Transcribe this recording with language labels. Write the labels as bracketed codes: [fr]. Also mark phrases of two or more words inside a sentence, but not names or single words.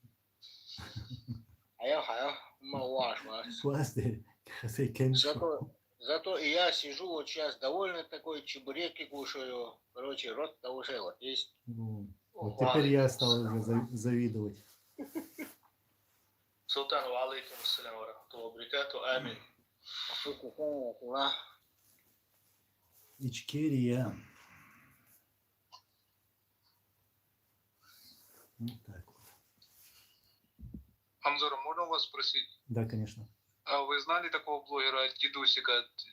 [ru] А важно. Пластырь. Зато и я сижу вот сейчас довольно такой, чебуреки кушаю. Короче, рот-то уже вот есть. Вот теперь я стал уже завидовать. Султан, [ar] وعليكم السلام ورحمة الله وبركاته. [ru] Амин. Ичкерия. Вот так вот. Анзор, можно вас спросить? Да, конечно. А вы знали такого блогера Дедусика?